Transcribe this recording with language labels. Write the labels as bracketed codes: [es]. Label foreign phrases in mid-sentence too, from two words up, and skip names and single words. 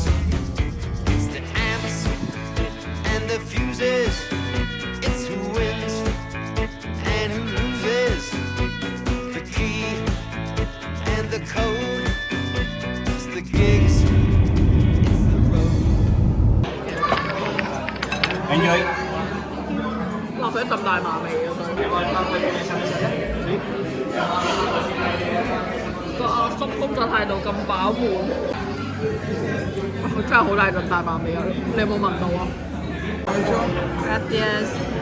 [en] It's the amps and the fuses. It's who wins and who loses. The key and the code. It's the gigs. It's the road. Enjoy. [yue] 落咗一陣大麻味啊！個阿叔工作態度咁飽滿，佢真係好大陣大麻味啊！你有冇聞到啊？Gracias。